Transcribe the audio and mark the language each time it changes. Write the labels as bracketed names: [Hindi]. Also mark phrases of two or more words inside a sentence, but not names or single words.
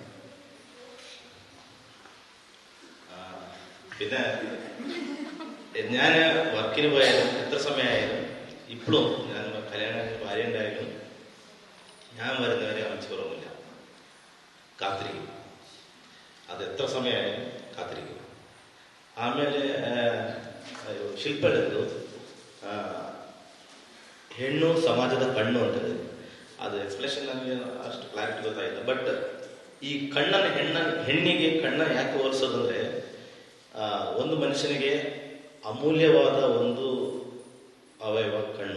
[Malayalam] പിന്നെ ഞാൻ വർക്കിന് പോയാലും എത്ര സമയമായാലും ഇപ്പോഴും ഞാൻ കല്യാണം ഭാര്യ ഉണ്ടായാലും ഞാൻ വരുന്നവരെ അമ്മച്ചി കുറവില്ല, കാത്തിരിക്കും. അത് എത്ര സമയമായാലും കാത്തിരിക്കും. [Kannada] ಆಮೇಲೆ ಶಿಲ್ಪ ಹೇಳಿದ್ದು ಹೆಣ್ಣು ಸಮಾಜದ ಕಣ್ಣು ಅಂತದೆ. ಅದು ಎಕ್ಸ್ಪ್ರೆಷನ್ ನನಗೆ ಅಷ್ಟು ಕ್ಲಾರಿಟಿ ಗೊತ್ತಾಯಿಲ್ಲ. ಬಟ್ ಈ ಹೆಣ್ಣಿಗೆ ಕಣ್ಣ ಯಾಕೆ ಹೋಲಿಸೋದಂದ್ರೆ, ಒಂದು ಮನುಷ್ಯನಿಗೆ ಅಮೂಲ್ಯವಾದ ಒಂದು ಅವಯವ ಕಣ್ಣು.